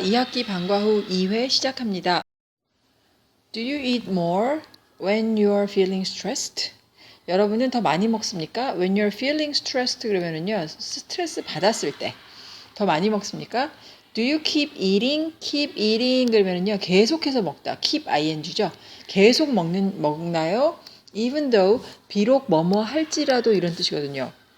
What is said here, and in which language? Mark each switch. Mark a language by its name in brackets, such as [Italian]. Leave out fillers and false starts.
[Korean] 2학기 방과 후 2회 시작합니다. [English] Do you eat more when you are feeling stressed? [Korean] 여러분은 더 많이 먹습니까? [English] When you're feeling stressed [Korean] 그러면은요, 스트레스 받았을 때 더 많이 먹습니까? [English] Do you keep eating? [Korean] Keep eating 그러면은요, 계속해서 먹다. keep ing죠. 계속 먹나요? Even though 비록 뭐뭐 할지라도 이런 뜻이거든요.